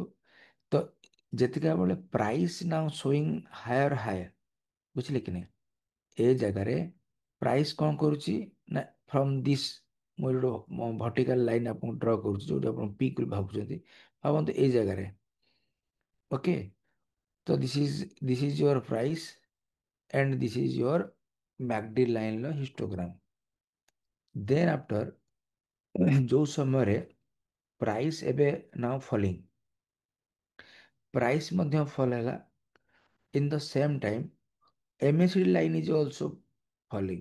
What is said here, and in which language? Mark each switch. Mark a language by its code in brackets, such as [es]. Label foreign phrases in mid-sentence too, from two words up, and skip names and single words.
[or] ତ ଯେତିକା ବେଳେ ପ୍ରାଇସ୍ [en] now showing higher higher, [or] ବୁଝିଲେ କି ନାହିଁ? ଏ ଜାଗାରେ ପ୍ରାଇସ୍ କ'ଣ କରୁଛି ନା [en] from this, [or] ମୁଁ ଗୋଟେ [en] vertical line [or] ଆପଣଙ୍କୁ ଡ୍ର କରୁଛି ଯେଉଁଠି ଆପଣ ପିକ୍ ବୋଲି ଭାବୁଛନ୍ତି। ଭାବନ୍ତୁ ଏଇ ଜାଗାରେ। [en] okay, ta this is your price and this is your MACD line-r histogram. then after [or] ଯେଉଁ ସମୟରେ ପ୍ରାଇସ୍ ଏବେ [en] now falling, [or] ପ୍ରାଇସ୍ ମଧ୍ୟ ଫଲ୍ ହେଲା। [en] in the same time MACD line is also falling.